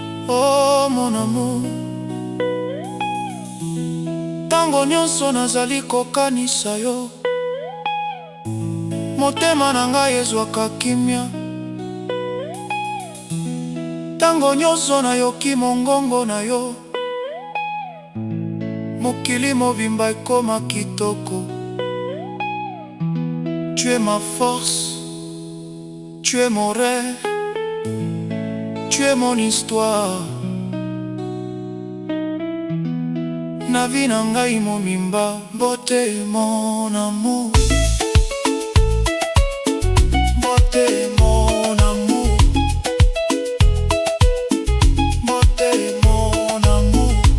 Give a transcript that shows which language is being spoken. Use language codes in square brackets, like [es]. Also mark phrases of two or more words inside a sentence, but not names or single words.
[fr] Oh, mon amour, [ln] tango nyonso nazali kokanisa yo, motema na ngai ezwaka kimia. Tango nyonso nayoki mongongo na yo, mokili mobimba ekoma kitoko. [fr] Tu es ma force, tu es mon rêve, tu es mon histoire. [ln] Na vie na ngai momimba, mbote [fr] mon amour. Mbote mon amour. Mbote mon amour.